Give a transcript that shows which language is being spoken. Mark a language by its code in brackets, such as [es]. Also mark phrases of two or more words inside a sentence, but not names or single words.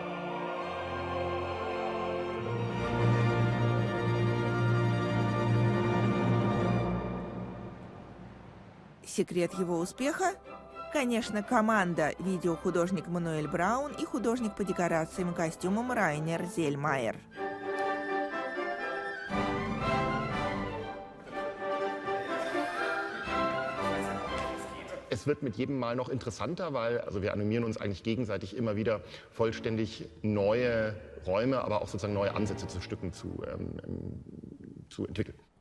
[ru] Секрет его успеха? Конечно, команда, видеохудожник Мануэль Браун и художник по декорациям и костюмам Райнер Зельмайер. [de] Es wird mit jedem Mal noch interessanter, weil wir animieren uns eigentlich gegenseitig immer wieder vollständig neue Räume, aber auch sozusagen neue Ansätze zu Stücken zu entwickeln.